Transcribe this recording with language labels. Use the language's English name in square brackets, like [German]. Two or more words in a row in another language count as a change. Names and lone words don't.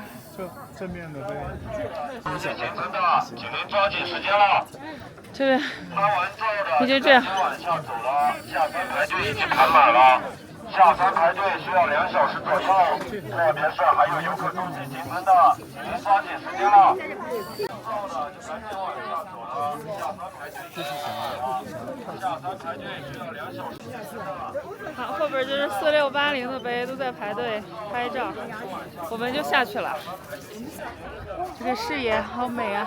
[Chinese] 就正面的碑。行程的，請您抓緊時間了。這邊拍完之後的，已經這樣。往下走了，下山排隊已經排滿了。下山排隊需要2小時左右。這邊是還有遊客中繼行程的，請您抓緊時間了。到的就赶緊往下走了，下山排队需要下山排队需要2小时了。好，后边就是4680的呗，都在排队拍照，我们就下去了。这个视野好美啊！